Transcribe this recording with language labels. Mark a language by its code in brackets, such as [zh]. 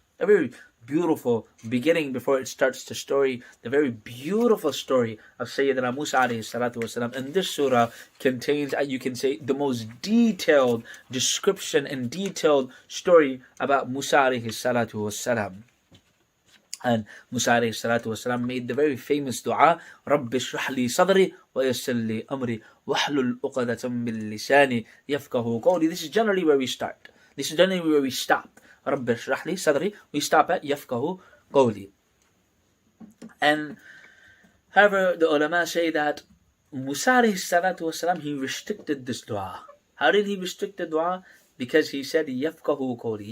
[en] A very beautiful beginning before it starts the story, the very beautiful story of Sayyidina Musa alayhi salatu wasalam. And this surah contains, you can say, the most detailed description and detailed story about Musa alayhi salatu wasalam. And Musa alayhi salatu wasalam made the very famous dua, [ar] رَبِّ اشْرَحْ لِي صَدْرِي وَيَسِّرْ لِي أَمْرِي وَاحْلُلْ عُقْدَةً مِّن لِسَانِي يَفْقَهُوا قَوْلِي. [en] This is generally where we start. This is generally where we stop. [ar] رَبِّ اشْرَحْ لِي صَدْرِي. [en] We stop at [ar] يَفْقَهُوا قَوْلِي. [en] And however, the ulama say that Musa alayhi salatu wasalam, he restricted this dua. How did he restrict the dua? Because he said, [ar] يَفْقَهُوا قَوْلِي.